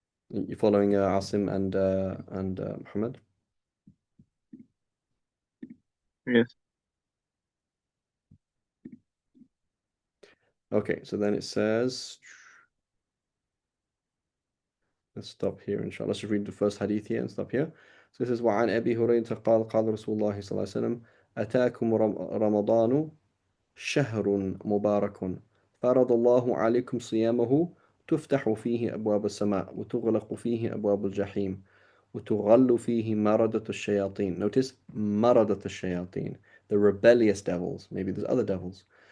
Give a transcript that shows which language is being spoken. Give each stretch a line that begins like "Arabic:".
English: You following Asim and Muhammad? Yes. Okay, so then it says, let's stop here inshallah. Let's just read the first hadith here and stop here. So this is
Arabic: وعن أبي هريرة قال قال رسول الله صلى الله عليه وسلم أتاكم رمضان شهر مبارك فرض الله عليكم صيامه تفتح فيه أبواب السماء وتغلق فيه أبواب الجحيم وتغل فيه مردة الشياطين.
English: Notice
Arabic: مردة الشياطين,
English: the rebellious devils. Maybe there's other devils.